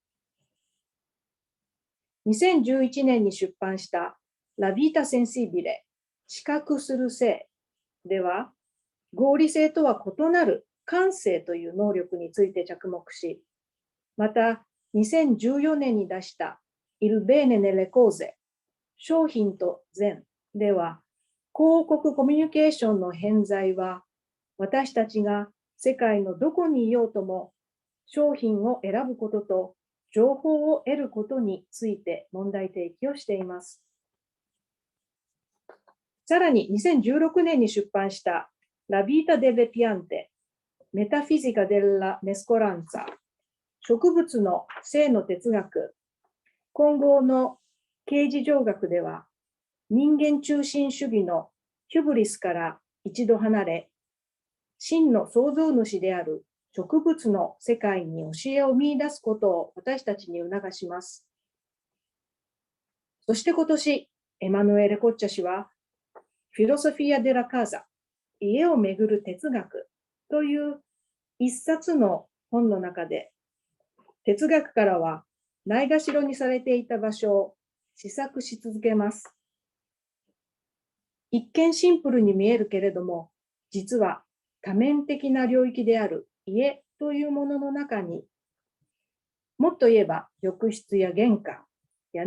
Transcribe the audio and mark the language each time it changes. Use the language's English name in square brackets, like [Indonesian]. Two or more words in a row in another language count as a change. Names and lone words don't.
[Japanese] 。2011 年に出版したラビータ・センシビレ、知覚する性では、合理性とは異なる感性という能力について着目し、また2014年に出した Il bene nelle cose、商品と善では、広告コミュニケーションの偏在は、私たちが世界のどこにいようとも、商品を選ぶことと情報を得ることについて問題提起をしています。さらに2016年に出版した La vita delle piante、Metafisica della mescolanza、植物の性の哲学、混合の形而上学では、人間中心主義のヒュブリスから一度離れ、真の創造主である植物の世界に教えを見出すことを私たちに促します。そして今年、エマヌエーレ・コッチャ氏は、Filosofia della casa、家をめぐる哲学という一冊の本の中で、哲学からはないがしろにされていた場所を思索し続けます。一見シンプルに見えるけれども、実は多面的な領域である家というものの中に、もっと言えば浴室や玄関、屋